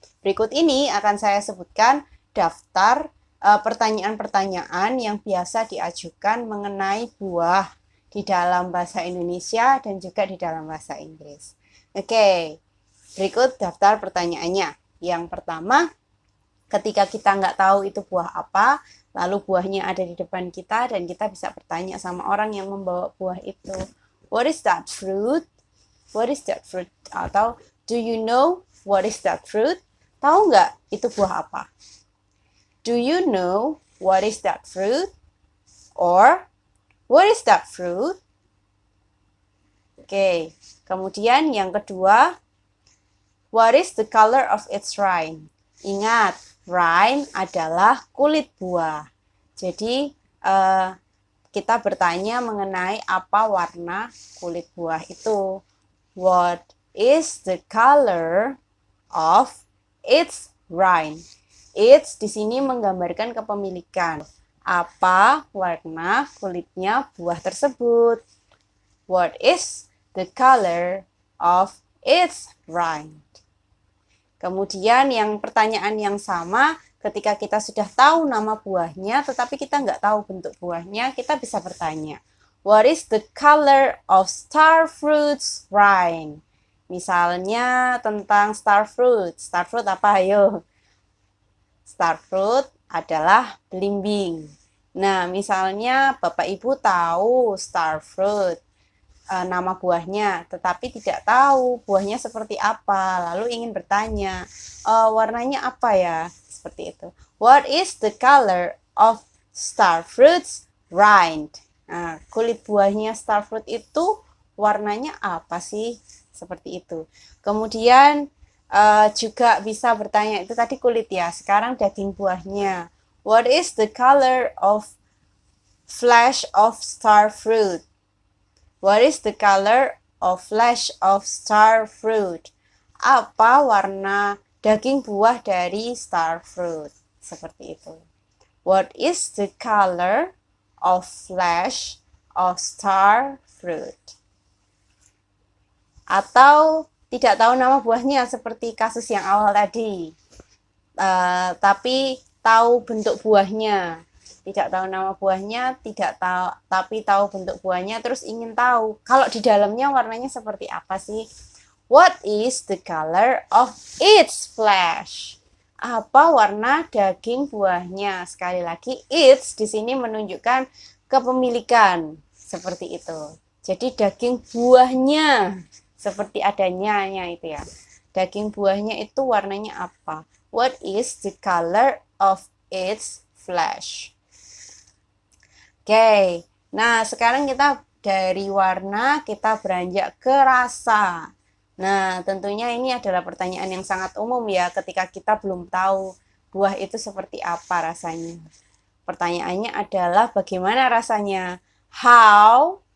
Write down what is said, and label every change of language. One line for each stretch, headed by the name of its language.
Indonesian: Berikut ini akan saya sebutkan daftar pertanyaan-pertanyaan yang biasa diajukan mengenai buah di dalam bahasa Indonesia dan juga di dalam bahasa Inggris. Oke, berikut daftar pertanyaannya. Yang pertama, ketika kita nggak tahu itu buah apa, lalu buahnya ada di depan kita dan kita bisa bertanya sama orang yang membawa buah itu.
English: What is that fruit? What is that fruit?
Indonesian: Atau
English: do you know what is that fruit?
Indonesian: Tahu nggak itu buah apa?
English: Do you know what is that fruit? Or what is that fruit?
Indonesian: Oke, kemudian yang kedua,
English: what is the color of its rind?
Indonesian: Ingat, rind adalah kulit buah. Jadi kita bertanya mengenai apa warna kulit buah itu.
English: What is the color of its rind?
Indonesian: Its di sini menggambarkan kepemilikan. Apa warna kulitnya buah tersebut?
English: What is the color of its rind?
Indonesian: Kemudian yang pertanyaan yang sama, ketika kita sudah tahu nama buahnya, tetapi kita nggak tahu bentuk buahnya, kita bisa bertanya,
English: what is the color of star fruit's rind?
Indonesian: Misalnya tentang star fruit. Star fruit apa? Ayo. Star fruit adalah belimbing. Nah, misalnya Bapak Ibu tahu star fruit, nama buahnya, tetapi tidak tahu buahnya seperti apa, lalu ingin bertanya, warnanya apa ya? Seperti itu.
English: What is the color of star fruit's rind?
Indonesian: Nah, kulit buahnya star fruit itu warnanya apa sih? Seperti itu. Kemudian juga bisa bertanya, itu tadi kulit ya, sekarang daging buahnya.
English: What is the color of flesh of star fruit? What is the color of flesh of star fruit?
Indonesian: Apa warna daging buah dari star fruit? Seperti itu.
English: What is the color of flesh of star fruit?
Indonesian: Atau tidak tahu nama buahnya seperti kasus yang awal tadi, tapi tahu bentuk buahnya. Tidak tahu nama buahnya, tidak tahu, tapi tahu bentuk buahnya, terus ingin tahu kalau di dalamnya warnanya seperti apa sih?
English: What is the color of its flesh?
Indonesian: Apa warna daging buahnya? Sekali lagi, its di sini menunjukkan kepemilikan, seperti itu. Jadi daging buahnya, seperti adanya itu ya. Daging buahnya itu warnanya apa? What is the color of its flesh? Oke, nah sekarang kita dari warna kita beranjak ke rasa. Nah, tentunya ini adalah pertanyaan yang sangat umum ya ketika kita belum tahu buah itu seperti apa rasanya. Pertanyaannya adalah bagaimana rasanya? How?